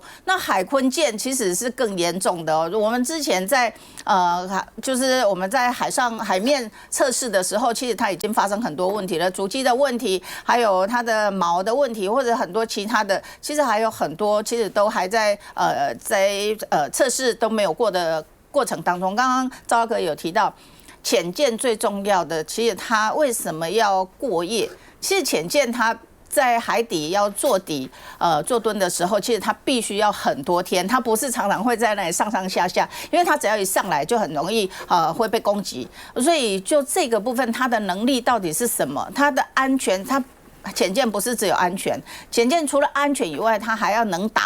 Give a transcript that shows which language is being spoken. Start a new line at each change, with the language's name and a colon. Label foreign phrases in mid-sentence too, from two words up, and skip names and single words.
Chinese: 那海鯤艦其實是更嚴重的哦。我們之前在就是我們在海面測試的時候，其實它已經發生很多問題了，主機的問題，還有它的錨的問題，或者很多其他的，其實還有很多，其實都還在測試都沒有過的過程當中。剛剛趙大哥有提到潛艦最重要的，其實它為什麼要過夜？其實潛艦它在海底要做底做蹲的時候，其實它必須要很多天，它不是常常會在那裡上上下下，因為它只要一上來就很容易會被攻擊。所以就這個部分，它的能力到底是什麼？它的安全，它潛艦不是只有安全，潛艦除了安全以外，它還要能打。